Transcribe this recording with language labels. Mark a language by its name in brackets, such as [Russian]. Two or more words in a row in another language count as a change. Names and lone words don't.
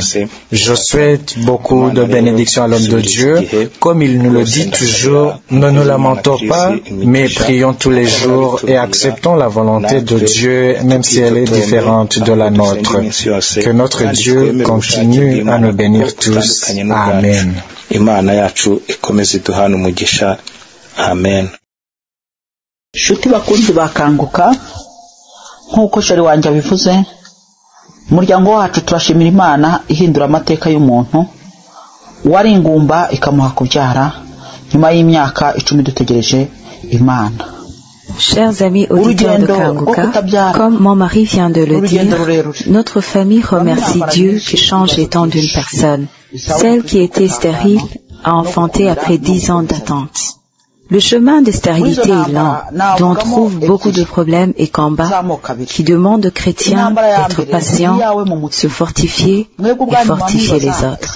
[French] Je souhaite beaucoup de bénédictions à l'homme de Dieu. Comme il nous le dit toujours, ne nous lamentons pas, mais prions tous les jours et acceptons la volonté de Dieu, même si elle est différente de la nôtre. Que notre Dieu continue à nous bénir tous. Amen. Amen. [Kinyarwanda] Shuti bakunzi bakanguka nk'uko shari wanjye abivuze, umuryango wacu turashimira Imana ihindura amateka y'umuntu wari ingumba ikamuha kubyara nyuma y'imyaka 10 dutegereje Imana. [French] Chers amis auditeurs de Kanguka, comme mon mari vient de le dire, notre famille remercie Dieu qui change les temps d'une personne. Celle qui était stérile a enfanté après 10 ans d'attente. Le chemin de stérilité est lent, dont on trouve beaucoup de problèmes et combats qui demandent aux chrétiens d'être patients, se fortifier et fortifier les autres.